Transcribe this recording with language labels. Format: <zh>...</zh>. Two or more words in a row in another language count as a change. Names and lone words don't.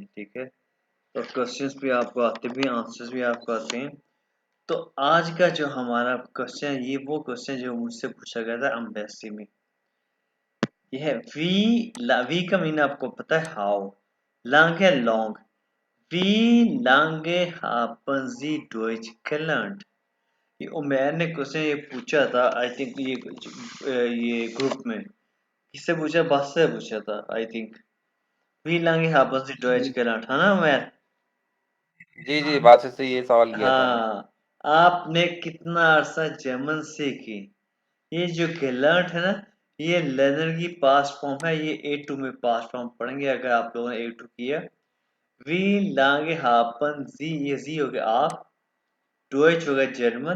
<hi>ठीक है, तो क्वेश्चंस भी आपको आते भी, आंसर्स भी आपको आते हैं। तो आज का जो हमारा क्वेश्चन है, ये वो क्वेश्चन जो मुझसे पूछा गया था एम्बेसी में। ये है वी का मीन आपको पता है हाउ, लैंग है लॉन्ग।</hi> <de>वी lange haben Sie Deutsch gelernt?</de> <hi>ये उमेर ने क्वेश्चन ये पूछा था,</hi> <en>I think</en> <hi>ये ग्रुप में किससे पूछा, बस से पूछा था</hi> <en>I think.</en> <de>वी lange haben Sie Deutsch</de> <hi>जी</hi> <de>gelernt,</de> <hi>है ना उमेर? जी जी, बात से ये सवाल किया था मैंने। हाँ, आपने कितना अरसा जर्मन सीखी? ये जो गेलर्ट है ना, ये लर्नर की</hi> <en>past form</en> <hi>है। ये A2 में</hi> <en>past form</en> <hi>पढ़ेंगे अगर आप लोगों ने A2 किया।</hi> <de>wie lange haben Sie,</de> <hi>ये जी हो गया आप, डोइच हो गया जर्मन।</hi>